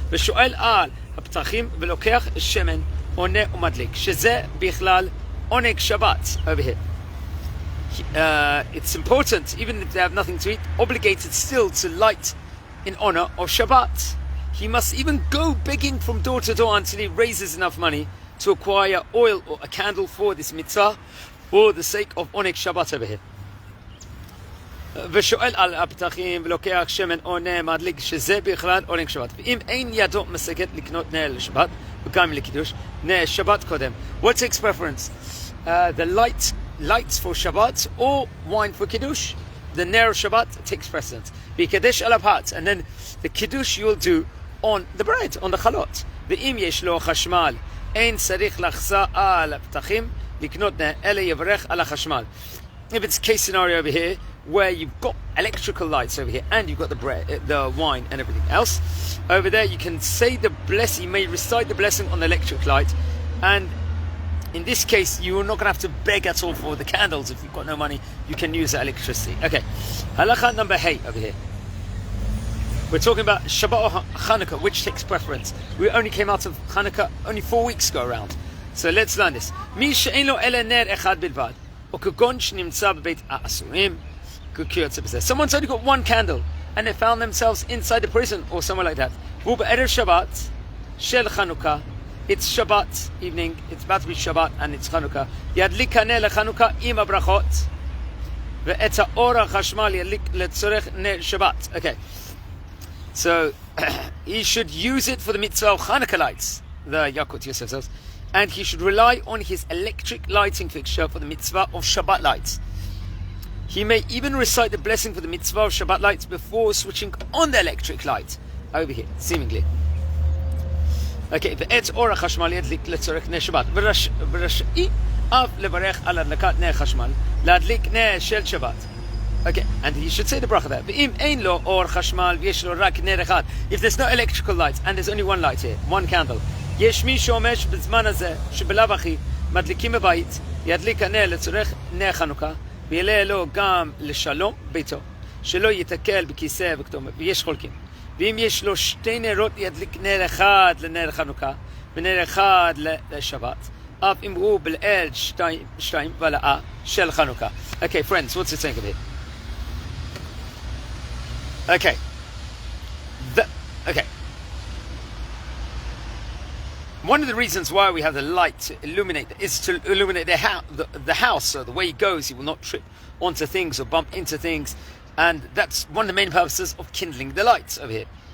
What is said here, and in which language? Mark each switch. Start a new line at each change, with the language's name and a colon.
English: It's important, even if they have nothing to eat, obligated still to light in honor of Shabbat. He must even go begging from door to door until he raises enough money to acquire oil or a candle for this mitzvah for the sake of Oneg Shabbat over here.
Hebrew: ושואל על הפתחים ולוקח שמן או נר מדליק שזה בכלל עונג שבת. ואם אין ידו משגת לקנות נר לשבת וגם לקידוש, נר שבת קודם.
English: What takes preference? The lights for Shabbat or wine for kiddush? The ner of Shabbat takes precedence. V'kadesh al apart, and then the kiddush you will do on the bread, on the chalot.
Hebrew: ואם יש לו חשמל, אין צריך לחסה על הפתחים לקנות נר, אלא יברך על החשמל.
English: If it's a case scenario over here where you've got electrical lights over here and you've got the bread, the wine and everything else, over there you can say the blessing, you may recite the blessing on the electric light, and in this case you're not going to have to beg at all for the candles. If you've got no money, you can use the electricity. Okay, halacha number 8 over here. We're talking about Shabbat or Hanukkah, which takes preference. We only came out of Hanukkah only 4 weeks ago around, so let's learn this.
Hebrew: Mi she'en lo ela ner echad bilvad, או כגון שנמצא בבית האסורים,
English: someone's only got one candle and they found themselves inside the prison or somewhere like that.
Hebrew: והוא בערב שבת של חנוכה,
English: it's Shabbat evening, it's about to be Shabbat and it's Hanukkah,
Hebrew: ידליק הנר לחנוכה עם הברכות ואת האור החשמל ידליק לצורך נר שבת.
English: Okay, so he should use it for the mitzvah of Hanukkah lights, the Yalkut Yosef says, and he should rely on his electric lighting fixture for the mitzvah of Shabbat lights. He may even recite the blessing for the mitzvah of Shabbat lights before switching on the electric light. Over here, seemingly.
Hebrew: Okay, ואת אור החשמל ידליק לצורך נר שבת. ורשאי אף לברך על הדלקת נר חשמל, להדליק נר של שבת.
English: Okay, and he should say the bracha there.
Hebrew: ואם אין לו אור חשמל ויש לו רק נר אחד,
English: if there's no electrical light and there's only one light here, one candle,
Hebrew: יש מי שאומר שבזמן הזה, שבלאו הכי מדליקים בבית, ידליק הנר לצורך נר חנוכה, ויעלה לו גם לשלום ביתו, שלא יתקל בכיסא וכתום, ויש חולקים. ואם יש לו שתי נרות, ידליק נר אחד לנר חנוכה, ונר אחד לשבת, אף אם הוא בליל שתיים ולאה של חנוכה.
English: Okay, friends, what's it saying over here? Okay. Okay. One of the reasons why we have the light to illuminate is to illuminate the house, so the way he goes, he will not trip onto things or bump into things, and that's one of the main purposes of kindling the lights over here.